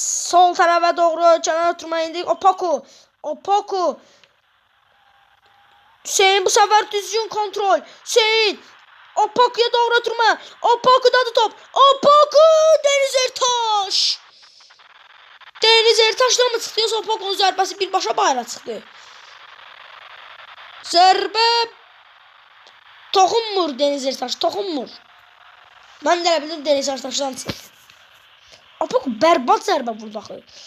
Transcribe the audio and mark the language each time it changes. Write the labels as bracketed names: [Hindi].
[Azerbaijani] Sol tərəfə doğru cana ötürmə indi Opoku. Hüseyin bu sefer düzgün kontrol. Hüseyin. Opoku'ya doğru ötürmə. Opoku'dadır top. Opoku. Deniz Ertaş. [Turkish] Deniz Ertaş'dan mı çıktı? [Azerbaijani] Opoku'nun zərbəsi birbaşa bayrağa çıxdı. Zərbə. Toxunmur Deniz Ertaş. Toxunmur. [Turkish] Ben de bildim [Azerbaijani] Deniz Ertaş'dan çıxdı. Opoku bərbad zərbə vurdu axı.